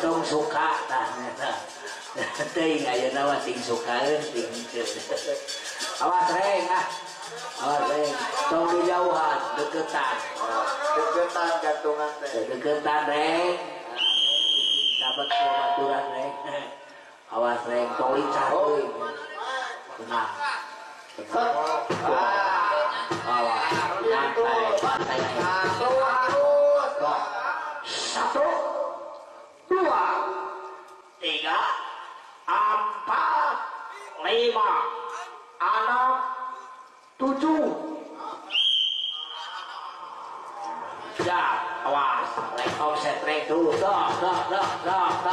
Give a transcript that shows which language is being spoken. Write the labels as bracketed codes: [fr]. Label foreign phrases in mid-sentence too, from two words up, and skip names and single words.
[su] suka tah teuing ayeuna mah ting sukaeun ting awas reng awas reng tong dijauhan deketan gantungan teh deketan reng sahabat baturan reng awas reng tong lincah teuing tenang awas santai [id] satu dua tiga empat lima enam tujuh [su] ya awas rek offset rek dulu dah